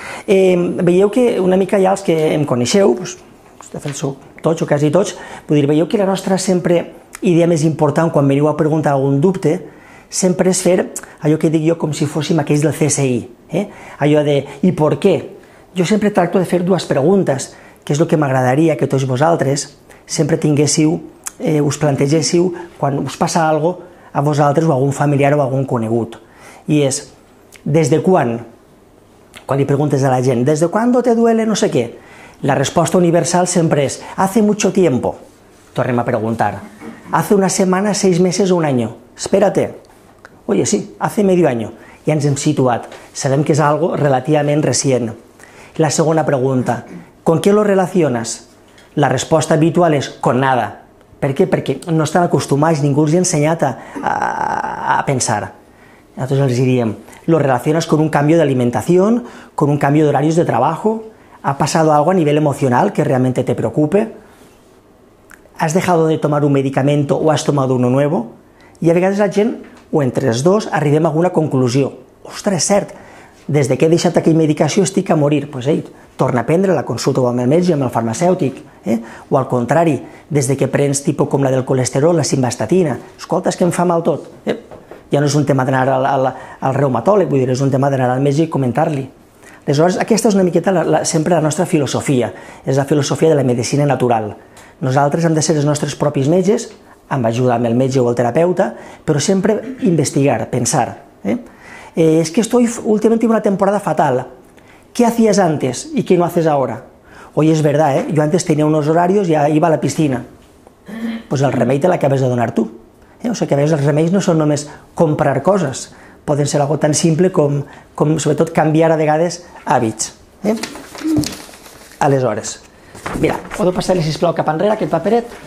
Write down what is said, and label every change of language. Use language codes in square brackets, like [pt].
[ca] Veieu que una mica ja els que em coneixeu, de fet sou tots o quasi tots, veieu que la nostra sempre idea més important quan veniu a preguntar algun dubte sempre és fer allò que dic jo com si fóssim aquells del CSI, allò de i per què? Jo sempre tracto de fer dues preguntes, que és el que m'agradaria que tots vosaltres sempre tinguéssiu, us plantegéssiu quan us passa alguna cosa a vosaltres o a algun familiar o a algun conegut. I és, des de quan li preguntes a la gent, [es] ¿desde cuándo te duele no sé qué? La respuesta universal siempre es, hace mucho tiempo. [ca] Tornem a preguntar, [es] hace una semana, 6 meses o un año. Espérate. Oye, sí, hace medio año. [ca] Ja ens hem situat. Sabem que és algo relativament recient. La segona pregunta, [es] ¿con qué lo relacionas? [ca] La resposta habitual és con nada. Per què? Perquè no estan acostumats, ningú els ha ensenyat a pensar. [es] Entonces les diríem, lo relacionas con un cambio de alimentación, con un cambio de horarios de trabajo, ha pasado algo a nivel emocional que realmente te preocupe, has dejado de tomar un medicamento o has tomado uno nuevo, [ca] i a vegades la gent, o entre els dos, arribem a alguna conclusió. Ostres, és cert, des que he deixat aquella medicació estic a morir. Doncs torna a prendre la consulta amb el metge, amb el farmacèutic, o al contrari, des que prens tipus com la del colesterol, la simvastatina, escolta, és que em fa mal tot. Ja no és un tema d'anar al reumatòleg, vull dir, és un tema d'anar al metge i comentar-li. Aleshores, aquesta és una miqueta sempre la nostra filosofia, és la filosofia de la medicina natural. Nosaltres hem de ser els nostres propis metges, amb ajuda amb el metge o el terapeuta, però sempre investigar, pensar. [es] Es que últimamente una temporada fatal. ¿Qué hacías antes y qué no haces ahora? Oye, es verdad, yo antes tenía unos horarios y iba a la piscina. [ca] Pues el remei te l'acabes de donar tu. O sigui que a vegades els remeis no són només comprar coses, poden ser algo tan simple com sobretot canviar a vegades hàbits. Aleshores, mira, podeu passar-li sisplau cap enrere aquest paperet?